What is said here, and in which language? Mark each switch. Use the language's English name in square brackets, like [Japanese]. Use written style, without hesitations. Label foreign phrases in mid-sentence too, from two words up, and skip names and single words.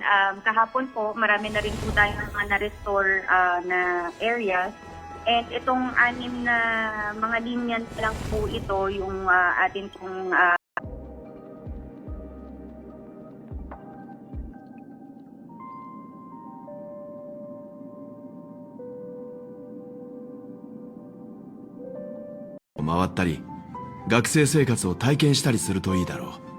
[Filipino] Kahapon po, marami na rin po tayo mga na-restore na areas. And itong 6 na mga linyan lang po ito, yung atin pong [Japanese] 回ったり、学生生活を体験したりするといいだろう。